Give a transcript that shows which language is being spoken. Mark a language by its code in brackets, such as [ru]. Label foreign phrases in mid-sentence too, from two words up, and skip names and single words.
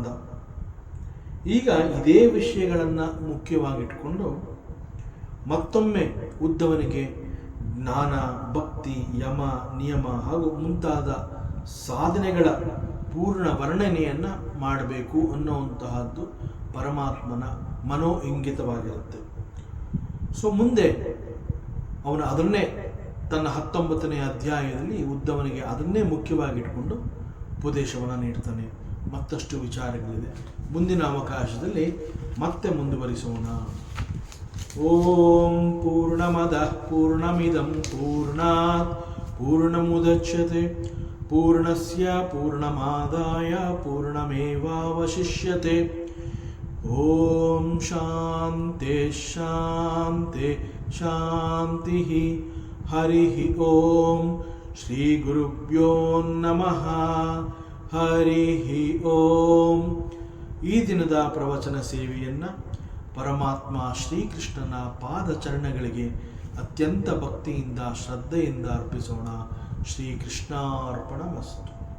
[kn] ಈಗ ಇದೇ ವಿಷಯಗಳನ್ನು ಮುಖ್ಯವಾಗಿಟ್ಕೊಂಡು ಮತ್ತೊಮ್ಮೆ ಉದ್ಧವನಿಗೆ ಜ್ಞಾನ, ಭಕ್ತಿ, ಯಮ, ನಿಯಮ ಹಾಗೂ ಮುಂತಾದ ಸಾಧನೆಗಳ ಪೂರ್ಣ ವರ್ಣನೆಯನ್ನು ಮಾಡಬೇಕು ಅನ್ನುವಂತಹದ್ದು ಪರಮಾತ್ಮನ ಮನೋ ಇಂಗಿತವಾಗಿರುತ್ತೆ. ಸೊ ಮುಂದೆ ಅವನು ಅದನ್ನೇ ತನ್ನ 19ನೇ ಅಧ್ಯಾಯದಲ್ಲಿ ಉದ್ಧವನಿಗೆ ಅದನ್ನೇ ಮುಖ್ಯವಾಗಿಟ್ಕೊಂಡು ಉಪದೇಶವನ್ನು ನೀಡ್ತಾನೆ. ಮತ್ತಷ್ಟು ವಿಚಾರಗಳಿದೆ, ಮುಂದಿನ ಅವಕಾಶದಲ್ಲಿ ಮತ್ತೆ ಮುಂದುವರಿಸೋಣ. [sa] ಓಂ ಪೂರ್ಣಮದಃ ಪೂರ್ಣಮಿದಂ ಪೂರ್ಣಾತ್ ಪೂರ್ಣಮುದಚ್ಯತೆ ಪೂರ್ಣಸ್ಯ ಪೂರ್ಣಮಾದಾಯ ಪೂರ್ಣಮೇವಾವಶಿಷ್ಯತೆ. ಓಂ ಶಾಂತಿ ಶಾಂತಿ ಶಾಂತಿ. ಹರಿ ಓಂ. ಶ್ರೀ ಗುರುಭ್ಯೋ ನಮಃ. ಹರಿ ಓಂ. [kn] ಈ ದಿನದ ಪ್ರವಚನ ಸೇವೆಯನ್ನು ಪರಮಾತ್ಮ ಶ್ರೀಕೃಷ್ಣನ ಪಾದಚರಣಗಳಿಗೆ ಅತ್ಯಂತ ಭಕ್ತಿಯಿಂದ ಶ್ರದ್ಧೆಯಿಂದ ಅರ್ಪಿಸೋಣ. ಶ್ರೀಕೃಷ್ಣಾರ್ಪಣಮಸ್ತು.